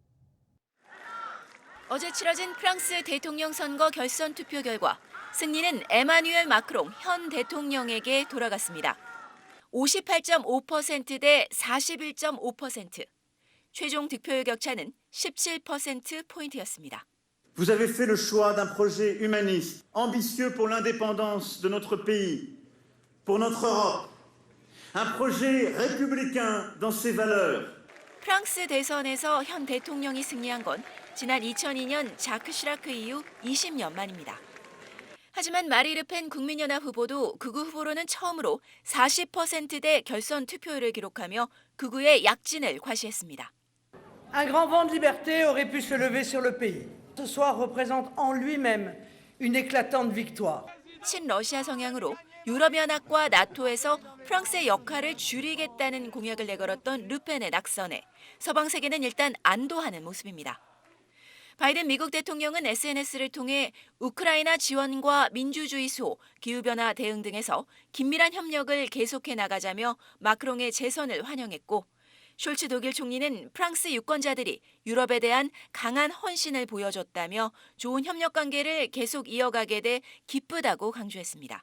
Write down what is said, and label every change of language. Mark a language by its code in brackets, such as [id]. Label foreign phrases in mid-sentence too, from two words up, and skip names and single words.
[ko] 어제 치러진 프랑스 대통령 선거 결선 투표 결과 승리는 에마뉘엘 마크롱 현 대통령에게 돌아갔습니다. 58.5% 대 41.5%. 최종 득표율 격차는 17%포인트였습니다. [fr] Vous avez fait le choix d'un projet humaniste, ambitieux pour l'indépendance de notre pays, pour notre Europe. Un projet républicain dans ses valeurs. [ko] 프랑스 대선에서 현 대통령이 승리한 건 지난 2002년 자크 시라크 이후 20년 만입니다. 하지만 마리 르펜 국민연합 후보도 극우 후보로는 처음으로 40%대 결선 투표율을 기록하며 극우의 약진을 과시했습니다. [fr] Un grand vent de liberté aurait pu se lever sur le pays. Ce soir représente en lui-même une éclatante victoire. [ko] 친러시아 성향으로 유럽연합과 나토에서 프랑스의 역할을 줄이겠다는 공약을 내걸었던 르펜의 낙선에 서방 세계는 일단 안도하는 모습입니다. 바이든 미국 대통령은 SNS를 통해 우크라이나 지원과 민주주의소, 기후변화 대응 등에서 긴밀한 협력을 계속해 나가자며 마크롱의 재선을 환영했고, 숄츠 독일 총리는 프랑스 유권자들이 유럽에 대한 강한 헌신을 보여줬다며 좋은 협력 관계를 계속 이어가게 돼 기쁘다고 강조했습니다.